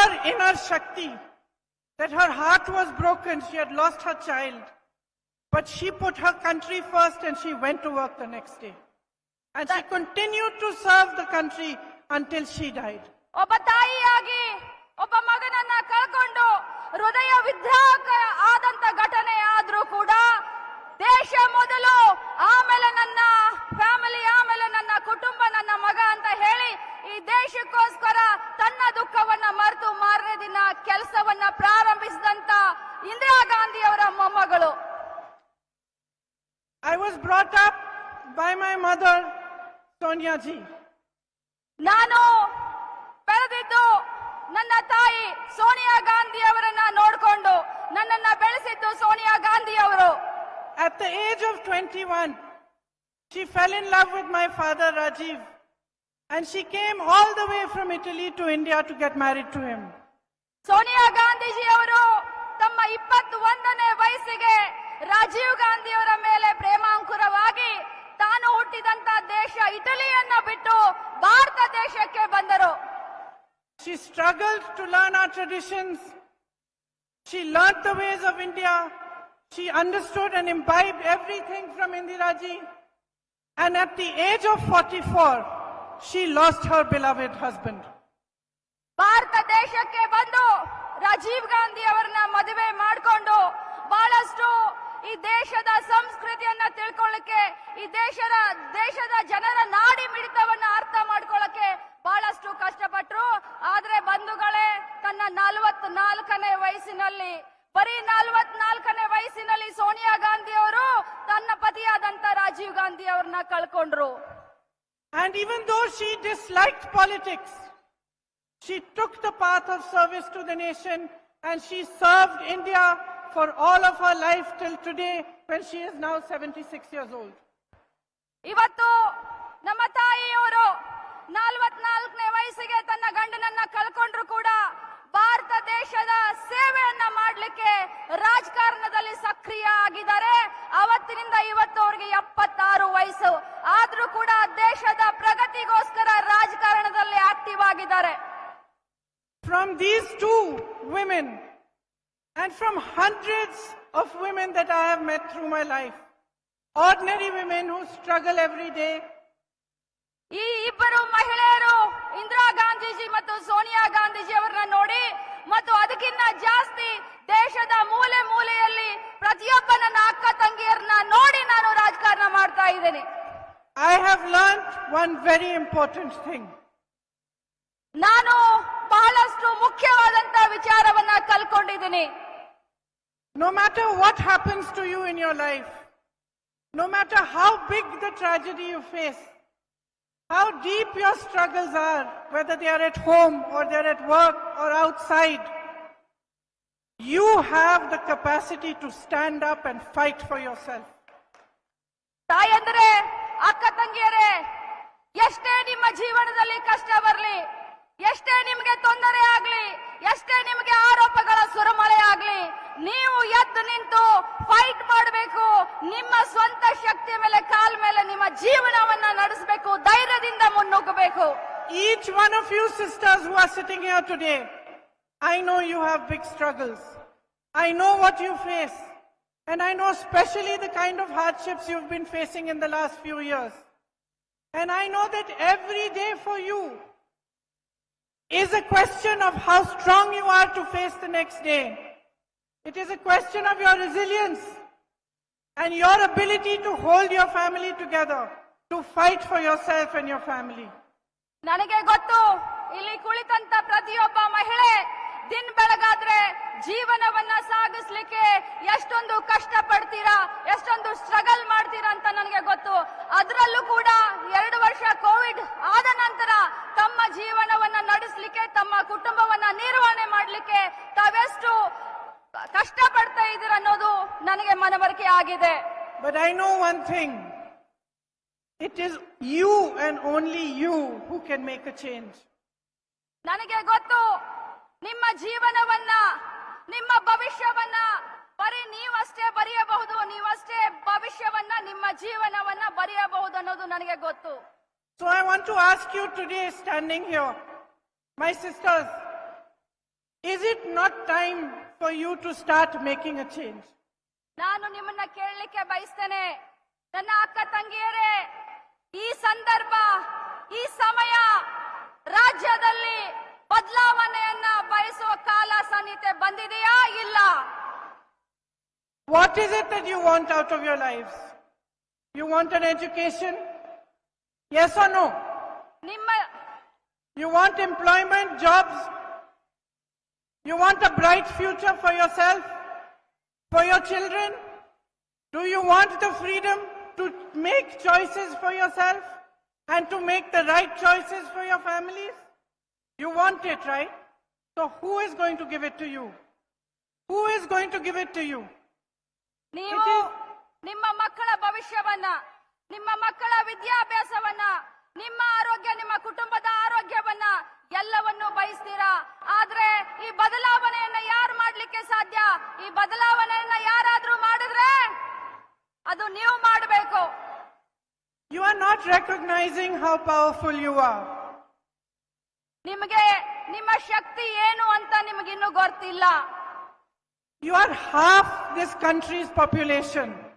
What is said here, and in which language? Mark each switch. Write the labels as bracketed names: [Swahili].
[English] inner Shakti, that her heart was broken. She had lost her child. But she put her country first and she went to work the next day. And she continued to serve the country until she died. [Kannada] ಒಬ್ಬ ತಾಯಿಯಾಗಿ ಒಬ್ಬ ಮಗನನ್ನ ಕಳ್ಕೊಂಡು ಹೃದಯ ವಿದ್ರಾವಕ ಆದಂತ ಘಟನೆ ಆದ್ರೂ ಕೂಡ ದೇಶ ಮೊದಲು, ಆಮೇಲೆ ನನ್ನ ಫ್ಯಾಮಿಲಿ, ಆಮೇಲೆ ನನ್ನ ಕುಟುಂಬ, ನನ್ನ ಮಗ ಅಂತ ಹೇಳಿ ಈ ದೇಶಕ್ಕೋಸ್ಕರ ತನ್ನ ದುಃಖವನ್ನ ಮರೆತು ಮಾರನೇ ದಿನ ಕೆಲಸವನ್ನ ಪ್ರಾರಂಭಿಸಿದಂತ ಇಂದಿರಾ ಗಾಂಧಿ ಅವರ ಮೊಮ್ಮಗಳು. [English] I was brought up by my mother, Sonia ji. [Kannada] ನಾನು ಬೆಳೆದಿದ್ದು ನನ್ನ ತಾಯಿ ಸೋನಿಯಾ ಗಾಂಧಿ ಅವರನ್ನ ನೋಡಿಕೊಂಡು, ನನ್ನನ್ನ ಬೆಳೆಸಿದ್ದು ಸೋನಿಯಾ ಗಾಂಧಿ ಅವರು. [English] At the age of 21, she fell in love with my father, Rajiv. And she came all the way from Italy to India to get married to him. [Kannada] Sonia Gandhiji ಅವರು ತಮ್ಮ 21ನೇ ವಯಸ್ಸಿಗೆ ರಾಜೀವ್ ಗಾಂಧಿ ಅವರ ಮೇಲೆ ಪ್ರೇಮಾಂಕುರವಾಗಿ ತಾನು ಹುಟ್ಟಿದಂತ ದೇಶ ಇಟಲಿಯನ್ನ ಬಿಟ್ಟು ಭಾರತ ದೇಶಕ್ಕೆ ಬಂದರು. [English] She struggled to learn our traditions. She learnt the ways of India. She understood and imbibed everything from Indira ji. And at the age of 44, she lost her beloved husband. [Kannada] Bharat ದೇಶಕ್ಕೆ ಬಂದು ರಾಜೀವ್ ಗಾಂಧಿ ಅವರನ್ನ ಮದುವೆ ಮಾಡಿಕೊಂಡು ಬಹಳಷ್ಟು ಈ ದೇಶದ ಸಂಸ್ಕೃತಿಯನ್ನ ತಿಳ್ಕೊಳ್ಳಕ್ಕೆ, ಈ ದೇಶದ ಜನರ ನಾಡಿ ಮಿಡಿತವನ್ನ ಅರ್ಥ ಮಾಡ್ಕೊಳ್ಳಕ್ಕೆ ಬಹಳಷ್ಟು ಕಷ್ಟಪಟ್ರು. ಆದ್ರೆ ಬಂಧುಗಳೇ, ತನ್ನ 44ನೇ ವಯಸ್ಸಿನಲ್ಲಿ, ಬರೀ 44ನೇ ವಯಸ್ಸಿನಲ್ಲಿ ಸೋನಿಯಾ ಗಾಂಧಿ ಅವರು ತನ್ನ ಪತಿಯಾದಂತ ರಾಜೀವ್ ಗಾಂಧಿ ಅವರನ್ನ ಕಳ್ಕೊಂಡ್ರು. [English] And even though she disliked politics, she took the path of service to the nation and she served India for all of her life till today when she is now 76 years old. [Kannada] ಇವತ್ತು ನಮ್ಮ ತಾಯಿಯವರು 44ನೇ ವಯಸ್ಸಿಗೆ ತನ್ನ ಗಂಡನನ್ನ ಕಳ್ಕೊಂಡ್ರು ಕೂಡ ಭಾರತ ದೇಶದ ಸೇವೆಯನ್ನ ಮಾಡಲಿಕ್ಕೆ ರಾಜಕಾರಣದಲ್ಲಿ ಸಕ್ರಿಯ ಆಗಿದ್ದಾರೆ. ಅವತ್ತಿನಿಂದ ಇವತ್ತು ಅವರಿಗೆ 76 ವಯಸ್ಸು ಆದ್ರೂ ಕೂಡ ದೇಶದ ಪ್ರಗತಿಗೋಸ್ಕರ ರಾಜಕಾರಣದಲ್ಲಿ ಆಕ್ಟಿವ್ ಆಗಿದ್ದಾರೆ. [English] From these two women and from hundreds of women that I have met through my life, ordinary women who struggle every day, [Kannada] ಈ ಇಬ್ಬರು ಮಹಿಳೆಯರು ಇಂದಿರಾ ಗಾಂಧೀಜಿ ಮತ್ತು ಸೋನಿಯಾ ಗಾಂಧೀಜಿ ಅವರನ್ನ ನೋಡಿ, ಮತ್ತು ಅದಕ್ಕಿಂತ ಜಾಸ್ತಿ ದೇಶದ ಮೂಲೆ ಮೂಲೆಯಲ್ಲಿ ಪ್ರತಿಯೊಬ್ಬ ನನ್ನ ಅಕ್ಕ ತಂಗಿಯರನ್ನ ನೋಡಿ ನಾನು ರಾಜಕಾರಣ ಮಾಡ್ತಾ ಇದ್ದೇನೆ. [English] I have learned one very important thing. [Kannada] ನಾನು ಬಹಳಷ್ಟು ಮುಖ್ಯವಾದಂತ ವಿಚಾರವನ್ನ ಕಲ್ಕೊಂಡಿದ್ದೀನಿ. [English] No matter what happens to you in your life, no matter how big the tragedy you face, how deep your struggles are, whether they are at home or they're at work or outside, you have the capacity to stand up and fight for yourself. [Kannada] ತಾಯಂದ್ರೆ, ಅಕ್ಕ ತಂಗಿಯರೇ, ಎಷ್ಟೇ ನಿಮ್ಮ ಜೀವನದಲ್ಲಿ ಕಷ್ಟ ಬರಲಿ, ಎಷ್ಟೇ ನಿಮಗೆ ತೊಂದರೆ ಆಗ್ಲಿ, ಎಷ್ಟೇ ನಿಮಗೆ ಆರೋಪಗಳ ಸುರಮಳೆ ಆಗ್ಲಿ, ನೀವು ಎದ್ದು ನಿಂತು ಫೈಟ್ ಮಾಡಬೇಕು. ನಿಮ್ಮ ಸ್ವಂತ ಶಕ್ತಿಯ ಮೇಲೆ, ಕಾಲ್ ಮೇಲೆ ನಿಮ್ಮ ಜೀವನವನ್ನ ನಡೆಸಬೇಕು, ಧೈರ್ಯದಿಂದ ಮುನ್ನುಗ್ಗಬೇಕು. [English] Each one of you sisters who are sitting here today, I know you have big struggles. I know what you face. And I know especially the kind of hardships you've been facing in the last few years. And I know that every day for you is a question of how strong you are to face the next day. It is a question of your resilience and your ability to hold your family together, to fight for yourself and your family. [Kannada] ನನಗೆ ಗೊತ್ತು, ಇಲ್ಲಿ ಕುಳಿತಂತ ಪ್ರತಿಯೊಬ್ಬ ಮಹಿಳೆ ದಿನ ಬೆಳಗಾದ್ರೆ ಜೀವನವನ್ನ ಸಾಗಿಸ್ಲಿಕ್ಕೆ ಎಷ್ಟೊಂದು ಕಷ್ಟ ಪಡ್ತೀರಾ, ಎಷ್ಟೊಂದು ಸ್ಟ್ರಗಲ್ ಮಾಡ್ತೀರಾ ಅಂತ ನನಗೆ ಗೊತ್ತು. ಅದರಲ್ಲೂ ಕೂಡ 2 ವರ್ಷ ಕೋವಿಡ್ ಆದ ನಂತರ ತಮ್ಮ ಜೀವನವನ್ನ ನಡೆಸಲಿಕ್ಕೆ, ತಮ್ಮ ಕುಟುಂಬವನ್ನ ನಿರ್ವಹಣೆ ಮಾಡಲಿಕ್ಕೆ ತಾವೆಷ್ಟು ಕಷ್ಟ ಪಡ್ತಾ ಇದ್ದೀರ ಅನ್ನೋದು ನನಗೆ ಮನವರಿಕೆ ಆಗಿದೆ. [English] But I know one thing. It is you and only you who can make a change. [Kannada] ನನಗೆ ಗೊತ್ತು, ನಿಮ್ಮ ಜೀವನವನ್ನ, ನಿಮ್ಮ ಭವಿಷ್ಯವನ್ನ ಬರೀ ನೀವಷ್ಟೇ ಬರೆಯಬಹುದು, ನೀವಷ್ಟೇ ಭವಿಷ್ಯವನ್ನ, ನಿಮ್ಮ ಜೀವನವನ್ನ ಬರೆಯಬಹುದು ಅನ್ನೋದು ನನಗೆ ಗೊತ್ತು. [English] So I want to ask you today, standing here, my sisters, it not time for you to start making a change? [Kannada] ನಾನು ನಿಮ್ಮನ್ನ ಕೇಳಲಿಕ್ಕೆ ಬಯಸ್ತೇನೆ, ನನ್ನ ಅಕ್ಕ ತಂಗಿಯರೇ, ಈ ಸಂದರ್ಭ, ಈ ಸಮಯ ರಾಜ್ಯದಲ್ಲಿ ಬದಲಾವಣೆಯನ್ನ ಬಯಸುವ ಕಾಲ ಸನ್ನಿಹಿತ ಬಂದಿದೆಯಾ ಇಲ್ಲ? [English] What is it that you want out of your lives? You want an education? Yes or no? [Kannada] ನಿಮ್ಮ [English] You want employment, jobs? You want a bright future for yourself, for your children? Do you want the freedom to make choices for yourself and to make the right choices for your families? You want it, right? So who is going to give it to you? Who is going to give it to you? [Kannada] ನೀವು ನಿಮ್ಮ ಮಕ್ಕಳ ಭವಿಷ್ಯವನ್ನ, ನಿಮ್ಮ ಮಕ್ಕಳ ವಿದ್ಯಾಭ್ಯಾಸವನ್ನ, ನಿಮ್ಮ ಆರೋಗ್ಯ, ನಿಮ್ಮ ಕುಟುಂಬದ ಆರೋಗ್ಯವನ್ನ ಎಲ್ಲವನ್ನೂ ಬಯಸ್ತೀರಾ. ಆದ್ರೆ ಈ ಬದಲಾವಣೆಯನ್ನ ಯಾರು ಮಾಡ್ಲಿಕ್ಕೆ ಸಾಧ್ಯ? ಈ ಬದಲಾವಣೆಯನ್ನ ಯಾರಾದ್ರೂ ಮಾಡಿದ್ರೆ ಅದು ನೀವು ಮಾಡಬೇಕು. [English] You are not recognizing how powerful you are. [Kannada] ನಿಮಗೆ ನಿಮ್ಮ ಶಕ್ತಿ ಏನು ಅಂತ ನಿಮಗಿನ್ನೂ ಗೊತ್ತಿಲ್ಲ. [English] You are half this country's population.